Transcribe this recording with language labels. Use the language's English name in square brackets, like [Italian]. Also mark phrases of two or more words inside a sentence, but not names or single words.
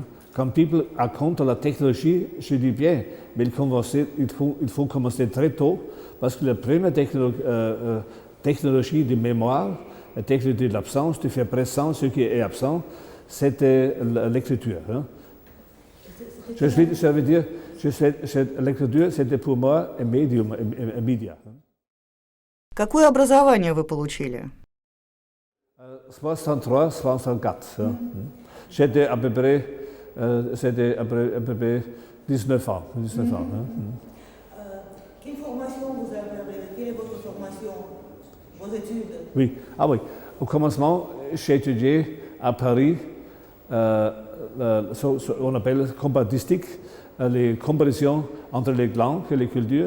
[French] Quand people racontent la technologie, je dis bien, mais il faut commencer très tôt, parce que la première technologie de mémoire, la technologie de l'absence, de faire présent ce qui est absent, c'était l'écriture. Hein. Ça veut dire, l'écriture, c'était pour moi un médium, un média. [Russian] Какое образование вы получили? [French] 63, 64. Hein. J'étais à peu près c'était à peu près 19 ans. 19 ans hein. Quelle formation vous avez? Quelle est votre formation, vos études? Oui, au commencement, j'ai étudié à Paris, on appelle comparistique, les comparaisons entre les langues et les cultures.